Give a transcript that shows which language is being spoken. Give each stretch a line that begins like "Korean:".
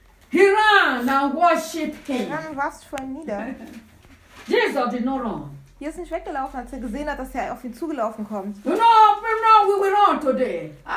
English: He ran and worshipped him.
German: Er warf sich vor ihm nieder.
English: Jesus did not run.
German: Er ist nicht weggelaufen, als er gesehen hat, dass er auf ihn zugelaufen kommt.
English: You know, but now we will run today.